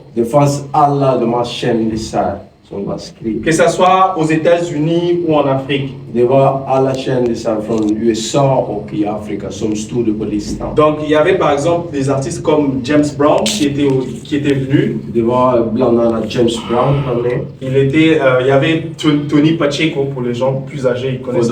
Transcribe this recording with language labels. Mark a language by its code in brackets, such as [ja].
[sv] Det fanns alla de här kändisar som var skrivna. [fr] Que ça soit aux États-Unis ou en Afrique. [sv] Det var alla kändisar från USA och i Afrika som stod på listan. [fr] Donc il y avait par exemple des artistes comme James Brown qui était venu. [sv] Det var bland annat James Brown var med. [fr] Il y avait Tony Pacheco pour les gens plus âgés, ils connaissent.